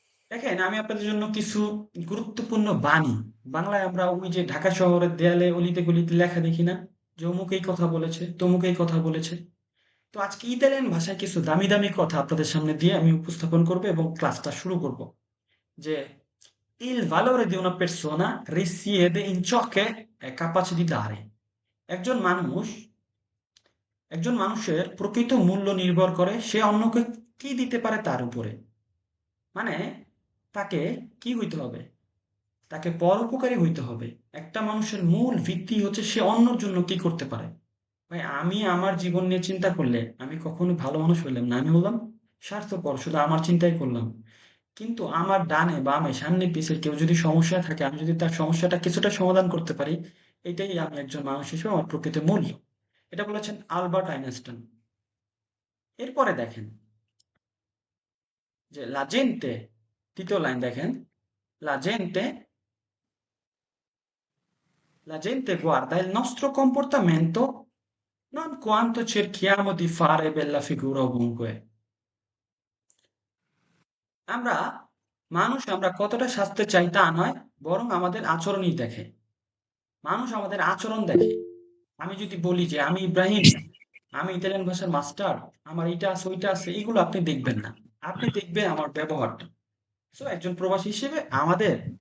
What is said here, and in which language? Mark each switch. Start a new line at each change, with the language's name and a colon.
Bangla: দেখেন, আমি আপনাদের জন্য কিছু গুরুত্বপূর্ণ বাণী, বাংলায় আমরা ওই যে ঢাকা শহরের দেয়ালে অলিতে গলিতে লেখা দেখি না, যে অমুক এই কথা বলেছে, তমুক এই কথা বলেছে। তো আজকে ইতালিয়ান ভাষায় কিছু দামি দামি কথা আপনাদের সামনে দিয়ে আমি উপস্থাপন করব এবং ক্লাসটা শুরু করব।
Italian: যে il valore di una persona risiede in ciò che è capace di dare.
Bangla: একজন মানুষ, একজন মানুষের প্রকৃত মূল্য নির্ভর করে সে অন্যকে কি দিতে পারে তার উপরে। মানে তাকে কি হইতে হবে? তাকে পরোপকারী হইতে হবে। একটা মানুষের মূল ভিত্তি হচ্ছে সে অন্যর জন্য কি করতে পারে। ভাই, আমি আমার জীবন নিয়ে চিন্তা করলে আমি কখনো ভালো মানুষ হইলাম না, আমি হলাম স্বার্থপর, শুধু আমার চিন্তাই করলাম। কিন্তু আমার ডানে বামে সামনে পিছে কেউ যদি সমস্যায় থাকে, আমি যদি তার সমস্যাটা কিছুটা সমাধান করতে পারি, এটাই আমি একজন মানুষ হিসেবে আমার প্রকৃত মূল্য। এটা বলেছেন আলবার্ট আইনস্টাইন। এরপরে দেখেন যে লা জেন্তে,
Italian: তৃতীয় লাইন দেখেন, লা জেন্তে la gente guarda il nostro comportamento non quanto cerchiamo di fare bella figura ovunque.
Bangla: আমরা মানুষ, আমরা কতটা সাজতে চাই তা নয়, বরং আমাদের আচরণই দেখে। মানুষ আমাদের আচরণ দেখে। আমি যদি বলি যে আমি ইব্রাহিম, আমি ইতালিয়ান ভাষার মাস্টার, আমার এটা আছে ওইটা আছে, এগুলো আপনি দেখবেন না, আপনি দেখবেন আমার ব্যবহারটা। সো একজন প্রবাসী হিসেবে আমাদের